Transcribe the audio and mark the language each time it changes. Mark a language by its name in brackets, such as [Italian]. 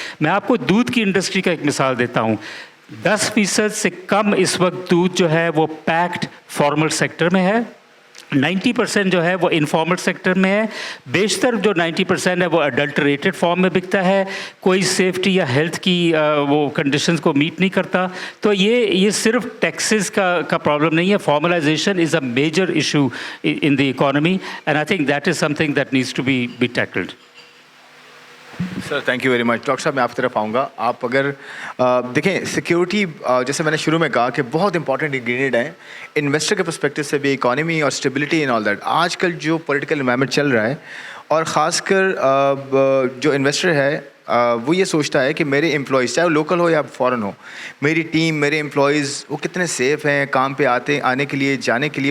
[Urdu] میں آپ کو دودھ کی انڈسٹری کا ایک مثال دیتا ہوں. 10% سے کم اس وقت دودھ جو ہے وہ پیکڈ فارمل سیکٹر میں ہے, 90% جو ہے وہ انفارمل سیکٹر میں ہے. بیشتر جو 90% ہے وہ اڈلٹریٹڈ فارم میں بکتا ہے, کوئی سیفٹی یا ہیلتھ کی وہ کنڈیشنز کو میٹ نہیں کرتا. تو یہ صرف ٹیکسز کا پرابلم نہیں ہے. [English] Formalization is a major issue in the economy, and I think that is something that needs to be tackled. Sir thank you very much. [Urdu] Doctor صاحب میں آپ کی طرف آؤں گا. آپ اگر دیکھیں سیکیورٹی, جیسے میں نے شروع میں کہا کہ بہت امپورٹنٹ انگریڈینٹ ہے انویسٹر کے پرسپیکٹو سے بھی, اکانومی اور اسٹیبلٹی [English] And all that. [Urdu] آج کل جو پولیٹیکل انوائرمنٹ چل رہا ہے, اور خاص کر جو انویسٹر ہے وہ یہ سوچتا ہے کہ میرے امپلائیز, چاہے وہ لوکل ہو یا فورن ہو, میری ٹیم, میرے امپلائیز وہ کتنے سیف ہیں کام پہ آنے کے لیے, جانے کے لیے.